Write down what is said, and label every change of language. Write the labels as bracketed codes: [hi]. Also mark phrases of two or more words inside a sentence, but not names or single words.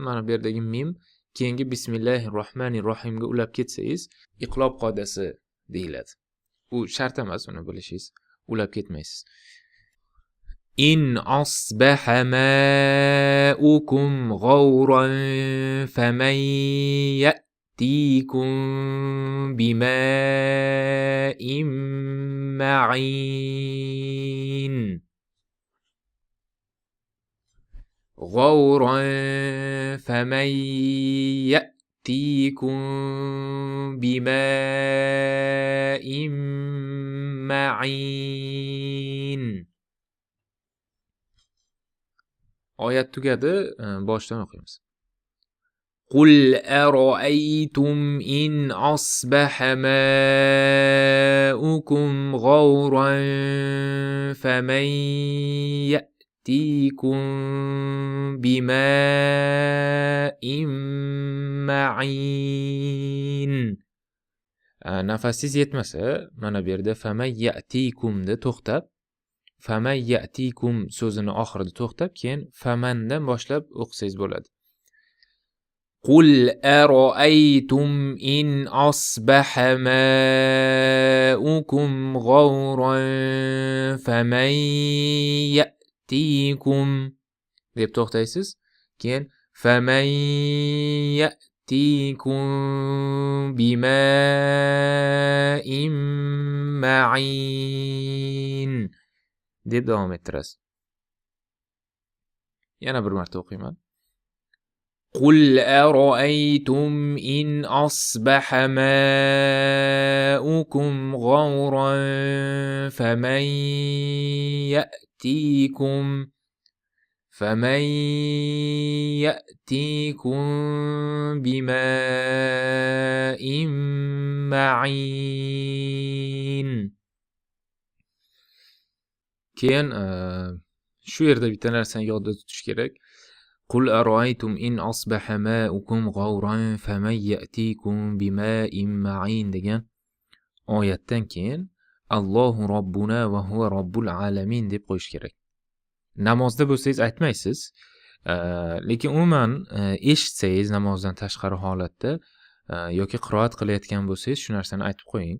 [uz] Mana bu yerdagi mim keyingi [ar] bismillahir rohmanir [uz] rohimga ulab ketsangiz, iqlob qoidasi deyiladi. U shart emas, uni bilishingiz. Ulab ketmaysiz. [ar] إن أصبح ماؤكم غورا فمن يأتيكم بماء معين. غورا فمن يأتيكم بماء معين. [uz] Oyat tugadi, boshdan o'qiymiz. [ar] قل أرأيتم إن أصبح ماؤكم غورا فمن يأتيكم بماء معين. [uz] Nafasingiz yetmasa, mana bu yerda [ar] faman ya'tikumda [uz] to'xtab, [ar] فمن يأتيكم [uz] so'zini oxirida to'xtab, keyin famandan boshlab o'qisangiz bo'ladi. [ar] قل أرأيتم إن أصبح ماؤكم غورا فمن يأتيكم [uz] deb to'xtaysiz. Keyin [ar] فمن يأتيكم بماء معين [uz] deb davom ettirasiz. Yana bir marta o'qiyman. [ar] قل أرأيتم إن أصبح ماؤكم غورا فمن يأتيكم بماء معين. [uz] Keyin shu yerda bitta narsani yodda tutish kerak. [ar] قل أرأيتم إن أصبح ماؤكم غورا فمن يأتيكم بماء معين [uz] degan oyatdan keyin [ar] الله ربنا وهو رب العالمين [uz] deb qo'yish kerak. Namozda bo'lsangiz aytmaysiz, lekin umuman eshitsangiz namozdan tashqari holatda yoki qiroat qilayotgan bo'lsangiz shu narsani aytib qo'ying.